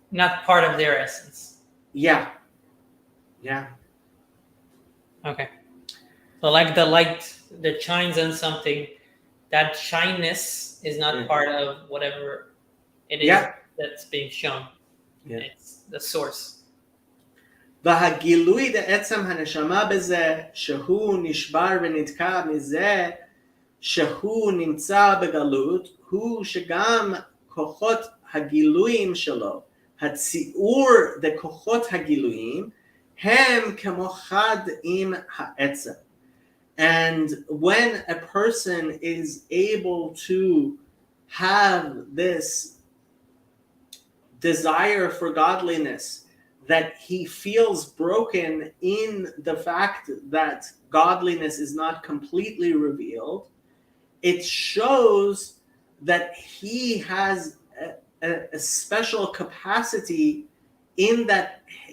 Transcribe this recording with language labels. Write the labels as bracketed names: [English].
[English] not part of their essence. Yeah. Okay. So like the light that shines on something, that shyness is not part of whatever it is that's being shown. It's the source. [Hebrew] והגילוי לעצם הנשמה בזה שהוא נשבר ונתקע מזה שהוא נמצא בגלות, הוא שגם כוחות הגילויים שלו, הציעור לכוחות הגילויים, הם כמו חד עם העצם. [English] And when a person is able to have this desire for godliness, that he feels broken in the fact that godliness is not completely revealed, it shows that he has a special capacity in that